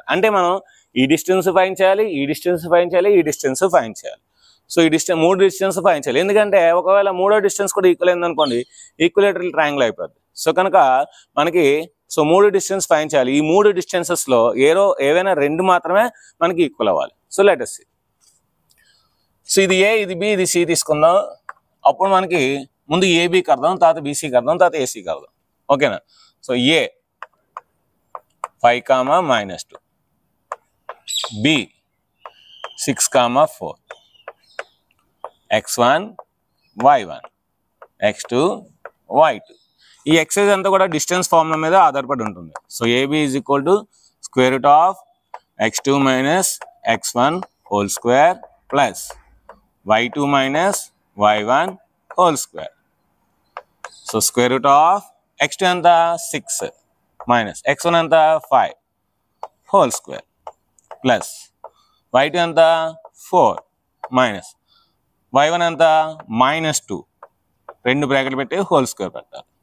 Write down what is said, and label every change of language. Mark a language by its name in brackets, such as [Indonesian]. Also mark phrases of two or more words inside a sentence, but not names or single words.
[Telugu] అంటే మనం ఈ [English] distance find [Telugu] చేయాలి, ఈ [English] distance find [Telugu] చేయాలి, ఈ [English] distance find [Telugu] చేయాలి. సో ఈ మూడు [English] distance find [Telugu] చేయాలి. ఎందుకంటే ఒకవేళ మూడో డిస్టెన్స్ కూడా ఈక్వల్ అయిందనుకోండి [English] equilateral triangle [Telugu] అయిపోద్ది. సో కనుక మనకి మూడు [English] distance find [Telugu] చేయాలి. ఈ మూడు డిస్టెన్సెస్లో ఏవైనా రెండు మాత్రమే మనకి ఈక్వల్ అవ్వాలి. [English] so let us see. [Telugu] సో ఇది ఏ, ఇది బి, ఇది సి తీసుకుందాం. అప్పుడు మనకి ముందు ఏబికి అర్థం, తర్వాత బీసీకి అర్థం, తర్వాత ఏసీకి అర్థం. ఓకేనా? సో ఏ 5, -2, బి 6, 4, [English] x1, y1, x2, y2. [Telugu] ఈ ఎక్సైజ్ అంతా కూడా డిస్టెన్స్ ఫార్ములా మీద ఆధారపడి ఉంటుంది. [English] so AB is equal to √(x2 - x1) whole square plus y2 - y1 whole square. [Telugu] సో √(x2) ఎంత 6 [English] minus x1 [Telugu] ఎంత 5 [English] whole square plus y2 [Telugu] ఎంత 4 [English] minus y1 [Telugu] ఎంత -2, రెండు బ్రాకెట్లు పెట్టి [English] whole square [Telugu] పెట్టాలి.